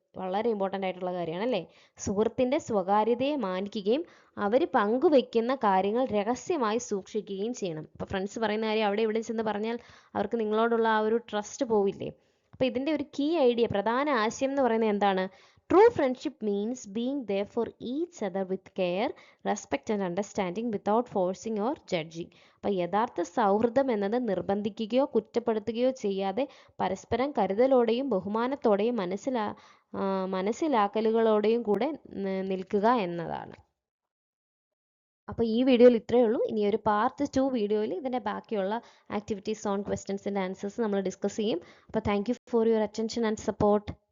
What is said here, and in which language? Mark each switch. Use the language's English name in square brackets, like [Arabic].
[Malayalam] വളരെ ഇമ്പോർട്ടൻ്റ് ആയിട്ടുള്ള കാര്യമാണ്, അല്ലേ? സുഹൃത്തിൻ്റെ സ്വകാര്യതയെ മാനിക്കുകയും അവർ പങ്കുവയ്ക്കുന്ന കാര്യങ്ങൾ രഹസ്യമായി സൂക്ഷിക്കുകയും ചെയ്യണം. അപ്പോൾ ഫ്രണ്ട്സ് പറയുന്ന കാര്യം അവിടെ ഇവിടെ ചെന്ന് പറഞ്ഞാൽ അവർക്ക് നിങ്ങളോടുള്ള ആ ഒരു ട്രസ്റ്റ് പോവില്ലേ? അപ്പോൾ ഇതിൻ്റെ ഒരു കീ ഐഡിയ, പ്രധാന ആശയം എന്ന് പറയുന്നത് എന്താണ്? [English] True friendship means being there for each other with care, respect and understanding without forcing or judging. [Malayalam] അപ്പോൾ യഥാർത്ഥ സൗഹൃദം എന്നത് നിർബന്ധിക്കുകയോ കുറ്റപ്പെടുത്തുകയോ ചെയ്യാതെ പരസ്പരം കരുതലോടെയും ബഹുമാനത്തോടെയും മനസ്സിലാക്കലുകളോടെയും കൂടെ നിൽക്കുക എന്നതാണ്. അപ്പോൾ ഈ വീഡിയോയിൽ ഇത്രയേ ഉള്ളൂ. ഇനി ഒരു പാർട്ട് 2 വീഡിയോയിൽ ഇതിൻ്റെ ബാക്കിയുള്ള ആക്ടിവിറ്റീസ് ഓൺ ക്വസ്റ്റ്യൻസിൻ്റെ ആൻസേഴ്സ് നമ്മൾ ഡിസ്കസ് ചെയ്യും. അപ്പോൾ [English] Thank you for your attention and support.